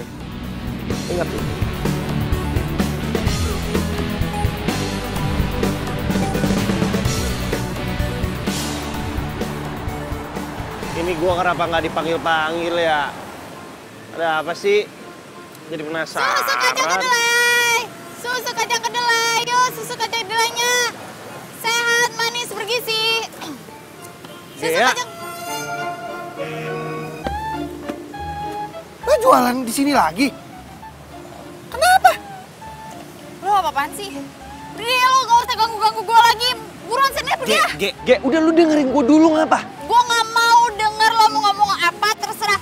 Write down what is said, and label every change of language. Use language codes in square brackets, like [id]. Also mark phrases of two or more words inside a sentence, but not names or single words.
[id] Ingat lo. Ini gua kenapa nggak dipanggil-panggil ya? Ada apa sih? Jadi penasaran. Susu kacang kedelai! Susu kacang kedelai! Yuk, susu kacang kedelainya! Sehat, manis, bergizi! Susu kacang... Lo jualan di sini lagi? Kenapa? Lo apa-apaan sih? Udah, lo gak usah ganggu-ganggu gue lagi. Buruan sini, pergi ya! Ge, udah lu dengerin gue dulu ngapa? Gue gak mau denger lo mau ngomong apa, terserah.